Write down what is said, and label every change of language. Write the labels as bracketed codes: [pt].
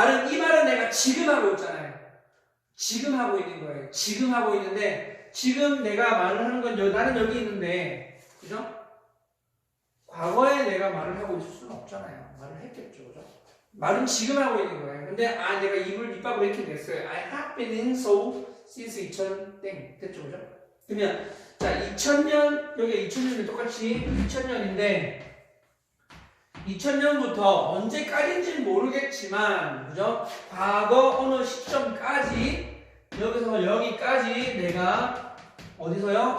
[ko] 이 말은 내가 지금 하고 있잖아요. 지금 하고 있는 거예요. 지금 하고 있는데, 지금 내가 말을 하는 건 나는 여기 있는데, 그죠? 과거에 내가 말을 하고 있을 수는 없잖아요. 말을 했겠죠, 그죠? 말은 지금 하고 있는 거예요. 근데, 내가 입밥을 이렇게 냈어요. [en] I have been in Seoul since 2000, [ko] 됐죠, 그죠? 그러면, 자, 2000년, 여기 2000년이 똑같이 2000년인데, 2000년부터 언제까지인지는 모르겠지만, 그죠? 과거 어느 시점까지, 여기서 여기까지 내가 어디서요?